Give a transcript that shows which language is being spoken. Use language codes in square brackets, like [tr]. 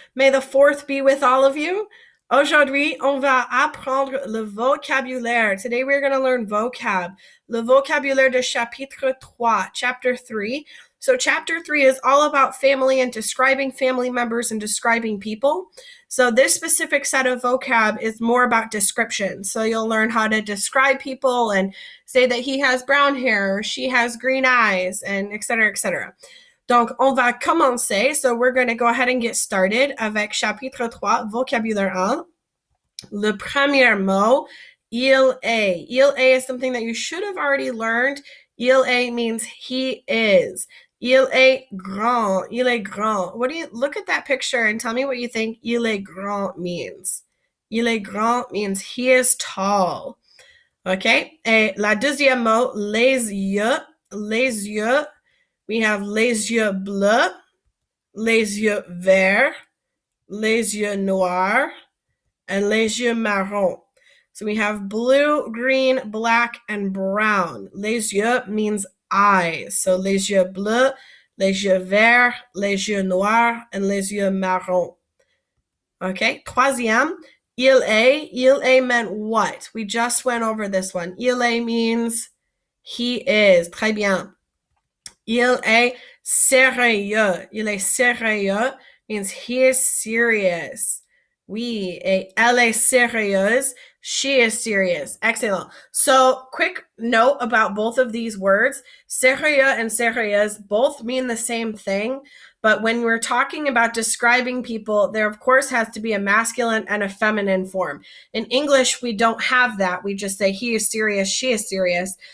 [en] May the 4th be with all of you. [fr] Aujourd'hui, on va apprendre le vocabulaire. [en] Today we're going to learn vocab. [fr] Le vocabulaire de chapitre 3, [en] chapter 3. So chapter 3 is all about family and describing family members and describing people. So this specific set of vocab is more about description. So you'll learn how to describe people and say that he has brown hair or she has green eyes and etc. etc. [fr] Donc, on va commencer. [en] So we're going to go ahead and get started avec chapitre 3, vocabulaire 1. [fr] Le premier mot, il est. [en] Il est is something that you should have already learned. Il est means he is. [fr] Il est grand. Il est grand. [en] What do you look at that picture and tell me what you think il est grand means? Il est grand means he is tall. Okay? [fr] Et la deuxième mot, les yeux. Les yeux. [en] We have [fr] les yeux bleus, les yeux verts, les yeux noirs, and les yeux marrons. [en] So we have blue, green, black, and brown. Les yeux means eyes. [fr] So les yeux bleus, les yeux verts, les yeux noirs, and les yeux marrons. [en] Okay, troisième, il est. Il est meant what? We just went over this one. Il est means he is. [fr] Très bien. Il est sérieux. Il est sérieux [en] means he is serious. [fr] Oui, et elle est sérieuse. [en] She is serious. Excellent. So, quick note about both of these words. Sérieux and sérieuse both mean the same thing, but when we're talking about describing people, there of course has to be a masculine and a feminine form. In English, we don't have that. We just say he is serious, she is serious.